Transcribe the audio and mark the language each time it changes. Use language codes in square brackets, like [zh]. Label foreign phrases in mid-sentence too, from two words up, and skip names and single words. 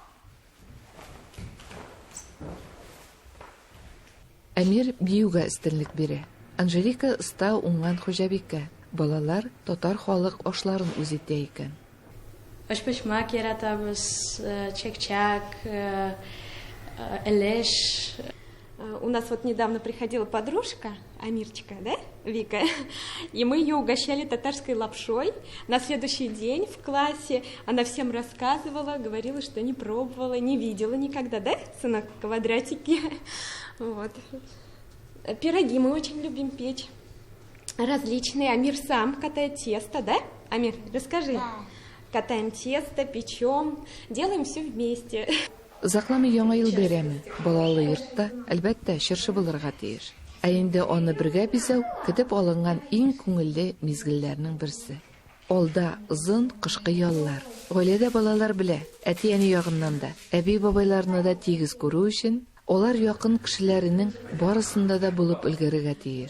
[tt] Әмир биюгә өстенлек бирә. Анжелика оста уңган хуҗабикә. Балалар татар халык ашларын үз итә икән. Ашпашмак яратабыз, чак-чак, элеш. [ru] У нас вот недавно приходила подружка, Амирчика, да, Вика, и мы ее угощали татарской лапшой. На следующий день в классе она всем рассказывала, говорила, что не пробовала, не видела никогда, да, сынок, квадратики. Вот. Пироги мы очень любим печь. Различные. Амир сам катает тесто, да? Амир, расскажи. Да. Катаем тесто, печем, делаем все вместе. [tt] Узакламый яңа ел бәйрәме. Балалы йортта, әлбәттә, чыршы булырга тиеш. Ә инде аны бергә бизәү көтеп алынган иң күңелле мизгелләрнең берсе. Алда озын кышкы яллар. Гаиләдә балалар белә, әти-әни ягыннан да, әби-бабайларны да тигез күрү өчен олар якын кешеләренең барысында да булып өлгәрергә тиеш.